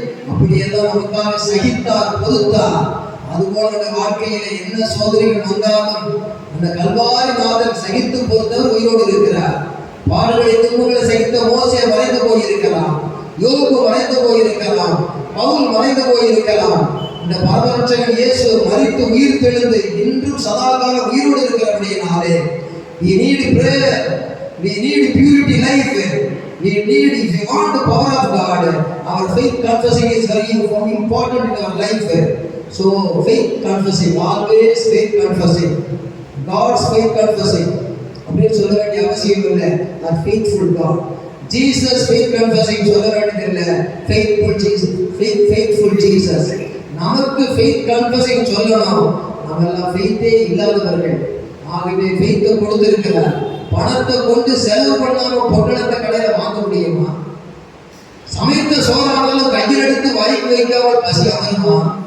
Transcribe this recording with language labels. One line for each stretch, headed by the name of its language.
Tamil: அப்படியெல்லாம் நமக்காக சகித்தார், பொறுத்தார். அதுபோல வாழ்க்கையில என்ன சோதனைகள் வந்தாலும் அந்த கல்வாரி நாதன் சகித்து பொறுத்தவர் உயிரோடு இருக்கிறார். பாடுகளை துன்பங்களை சகித்த மோசே மறைந்து போயிருக்கலாம், யோபு மறைந்து போயிருக்கலாம், பவுல் மறைந்து போயிருக்கலாம். இந்த பரமரட்சகன் இயேசு மரித்து உயிர் தெழுந்து இன்றும் சதாகாலம் உயிரோடு இருக்கிறபடியினாலே
English: we need prayer, we need purity life, we need, if you want the power of God, our faith confessing is very important in our life. So faith confessing, always faith confessing, God's faith confessing
Tamil: அப்படின்னு சொல்ல வேண்டிய அவசியம் இல்லை.
English: our faithful God, Jesus faith confessing
Tamil: சொல்ல வேண்டியதில்லை.
English: faithful Jesus.
Tamil: நமக்கு faith confessing சொல்லணும். நம்ம எல்லாம் faith-ஏ இல்லாதவர்கள். ஆகவே faith-ஐ கொடுத்திருக்கிறார். பணத்தை கொண்டு செலவு பண்ணாம பொட்டலத்தை கடையில வாங்க முடியுமா? சமைத்த சோறானாலும் கையில் எடுத்து வாய்க்கு வைக்காமல் பசி அமருமா?